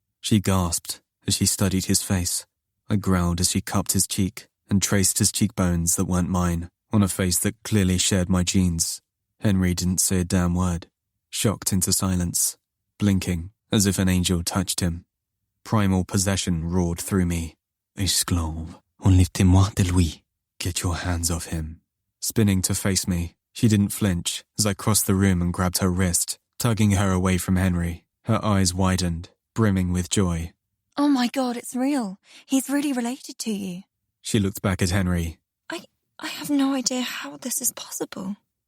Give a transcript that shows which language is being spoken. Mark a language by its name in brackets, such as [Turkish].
[English] She gasped as she studied his face. I growled as she cupped his cheek and traced his cheekbones that weren't mine on a face that clearly shared my genes. Henry didn't say a damn word, shocked into silence, blinking as if an angel touched him. Primal possession roared through me. [French] Esclave, enlève-moi de lui. [English] Get your hands off him. Spinning to face me, she didn't flinch as I crossed the room and grabbed her wrist, tugging her away from Henry. Her eyes widened, brimming with joy. Oh my God, it's real. He's really related to you. She looked back at Henry. I have no idea how this is possible.